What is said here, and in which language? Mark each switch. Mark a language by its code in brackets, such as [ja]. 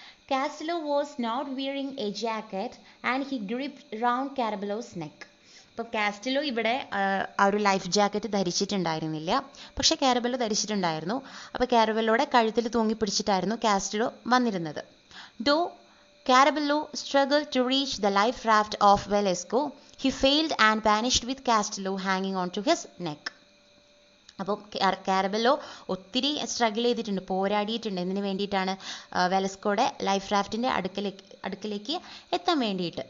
[en] Castello was not wearing a jacket and he gripped round Carabello's neck. [ml] അപ്പോൾ കാസ്റ്റലോ ഇവിടെ ആ ഒരു ലൈഫ് ജാക്കറ്റ് ധരിച്ചിട്ടുണ്ടായിരുന്നില്ല, പക്ഷേ കാരബെല്ലോ ധരിച്ചിട്ടുണ്ടായിരുന്നു. അപ്പോൾ കാരബെല്ലോയുടെ കഴുത്തിൽ തൂങ്ങിപ്പിടിച്ചിട്ടായിരുന്നു കാസ്റ്റലോ വന്നിരുന്നത്. [en] Though Carabello struggled to reach the life raft of Velasco. He failed and vanished with Castello hanging onto his neck. [ml] അപ്പോൾ Carabello ഒത്തിരി സ്ട്രഗിൾ ചെയ്തിട്ടുണ്ട്, പോരാടിയിട്ടുണ്ട്. എന്തിനു വേണ്ടിയിട്ടാണ്? വെലസ്കോയുടെ ലൈഫ് റാഫ്റ്റിൻ്റെ അടുക്കലേക്ക് എത്താൻ വേണ്ടിയിട്ട്.